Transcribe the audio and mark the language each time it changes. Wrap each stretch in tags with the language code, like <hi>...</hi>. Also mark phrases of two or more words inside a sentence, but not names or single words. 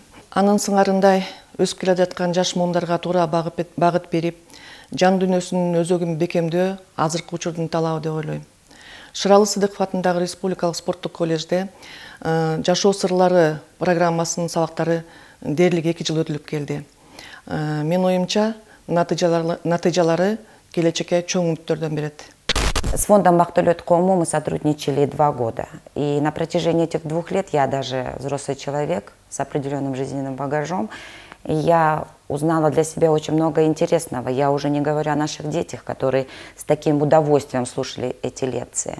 <ky>Анын сыңарындай өсүп келе жаткан жаш муундарга туура багыт берип, жан дүйнөсүнүн өзөгүн бекемдөө азыркы учурдун талабы деп ойлойм. Шыралы Сыдыков атындагы Республикалык спорттук колледжде жашоо сырлары программасынын сабактары дээрлик 2 жыл өтүлүп келди. Мен оюмча, натыйжалары келечекке чоң үмүттөрдөн берет.</ky> <ru>С фондом Бактылет.кому мы сотрудничали 2 года. И на протяжении этих 2 лет я даже взрослый человек с определенным жизненным багажом. И я узнала для себя очень много интересного. Я уже не говорю о наших детях, которые с таким удовольствием слушали эти лекции.</ru>